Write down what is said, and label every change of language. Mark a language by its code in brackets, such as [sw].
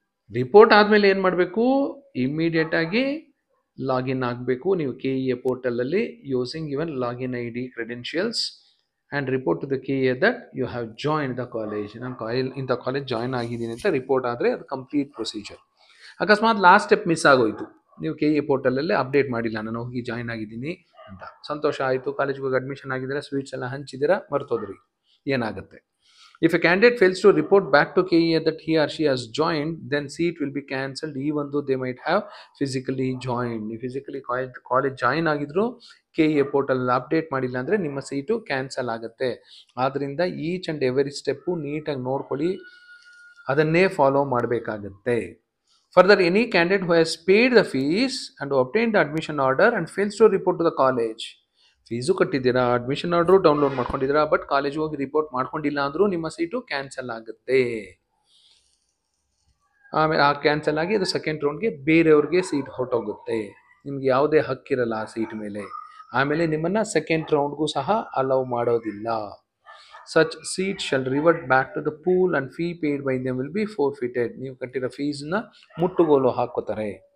[kn] Report ಆದಮೇಲೆ ಏನು ಮಾಡಬೇಕು, ಇಮ್ಮಿಡಿಯೇಟಾಗಿ ಲಾಗಿನ್ ಆಗಬೇಕು ನೀವು KEA ಪೋರ್ಟಲಲ್ಲಿ [en] Using your login ID credentials and report to the KEA that you have join the college. [kn] ನಾನು ಇಂಥ ಕಾಲೇಜ್ ಜಾಯ್ನ್ ಆಗಿದ್ದೀನಿ ಅಂತ ರಿಪೋರ್ಟ್ ಆದರೆ ಅದು ಕಂಪ್ಲೀಟ್ ಪ್ರೊಸೀಜರ್. ಅಕಸ್ಮಾತ್ ಲಾಸ್ಟ್ ಸ್ಟೆಪ್ ಮಿಸ್ ಆಗೋಯ್ತು, ನೀವು KEA ಪೋರ್ಟಲಲ್ಲೇ ಅಪ್ಡೇಟ್ ಮಾಡಿಲ್ಲ ನಾನು ಹೋಗಿ ಜಾಯ್ನ್ ಆಗಿದ್ದೀನಿ ಅಂತ. ಸಂತೋಷ ಆಯಿತು, ಕಾಲೇಜ್ಗೆ ಹೋಗಿ ಅಡ್ಮಿಷನ್ ಆಗಿದ್ದೀರಾ, ಸ್ವೀಟ್ಸ್ ಎಲ್ಲ ಹಂಚಿದ್ದೀರಾ, ಮರ್ತೋದ್ರಿ, ಏನಾಗುತ್ತೆ? [en] If a candidate fails to report back to KEA that he or she has joined, then seat will be cancelled even though they might have physically joined. [kn] ನೀವು ಫಿಸಿಕಲಿ ಕಾಲೇಜ್ ಜಾಯಿನ್ ಆಗಿದ್ರು KEA portal update ಮಾಡಿಲ್ಲ ಅಂದರೆ ನಿಮ್ಮ seat cancel ಆಗುತ್ತೆ. ಆದ್ದರಿಂದ each and every step ನೀಟಾಗಿ ನೋಡ್ಕೊಳ್ಳಿ, ಅದನ್ನೇ ಫಾಲೋ ಮಾಡಬೇಕಾಗತ್ತೆ. [en] Further, any candidate who has paid the fees and obtained the admission order and fails to report to the college, [kn] fees ಕಟ್ಟಿದ್ದೀರಾ, admission order download ಮಾಡ್ಕೊಂಡಿದ್ದೀರಾ, but college ಹೋಗಿ report ಮಾಡ್ಕೊಂಡಿಲ್ಲ ಅಂದರೂ ನಿಮ್ಮ seat cancel ಆಗುತ್ತೆ. ಆಮೇಲೆ ಆ ಕ್ಯಾನ್ಸಲ್ ಆಗಿ ಅದು ಸೆಕೆಂಡ್ ರೌಂಡ್ಗೆ ಬೇರೆಯವ್ರಿಗೆ ಸೀಟ್ ಹೊರಟೋಗುತ್ತೆ. ನಿಮ್ಗೆ ಯಾವುದೇ ಹಕ್ಕಿರಲ್ಲ ಆ ಸೀಟ್ ಮೇಲೆ. ಆಮೇಲೆ ನಿಮ್ಮನ್ನು ಸೆಕೆಂಡ್ ರೌಂಡ್ಗೂ ಸಹ ಅಲೌ ಮಾಡೋದಿಲ್ಲ. [en] Such seat shall revert back to the pool and fee paid by them will be forfeited. [kn] ನೀವು ಕಟ್ಟಿರೋ ಫೀಸನ್ನ ಮುಟ್ಟುಗೋಲು ಹಾಕೋತಾರೆ.